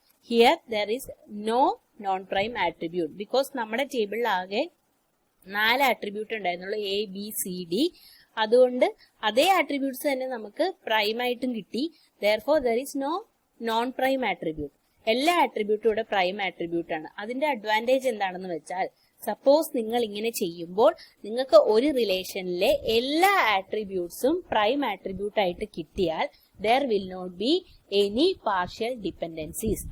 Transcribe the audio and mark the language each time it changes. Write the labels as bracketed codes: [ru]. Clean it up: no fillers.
[en] here there is no non prime attribute because [ml] നമ്മുടെ ടേബിളിൽ ആകെ 4 ആട്രിബ്യൂട്ട് ഉണ്ടായിരുന്നുള്ളൂ, [en] A B C D. [ml] അതുകൊണ്ട് അതേ ആട്രിബ്യൂട്ട്സ് തന്നെ നമുക്ക് പ്രൈം ആയിട്ടും കിട്ടി. [en] therefore there is no non prime attribute. [ml] എല്ലാ ആട്രിബ്യൂട്ടും ഇവിടെ പ്രൈം ആട്രിബ്യൂട്ട് ആണ്. അതിന്റെ അഡ്വാൻറ്റേജ് എന്താണെന്ന് വെച്ചാൽ, സപ്പോസ് നിങ്ങൾ ഇങ്ങനെ ചെയ്യുമ്പോൾ നിങ്ങൾക്ക് ഒരു റിലേഷനിലെ എല്ലാ ആട്രിബ്യൂട്ട്സും പ്രൈം ആട്രിബ്യൂട്ട് ആയിട്ട് കിട്ടിയാൽ [en] there will not be any partial dependencies.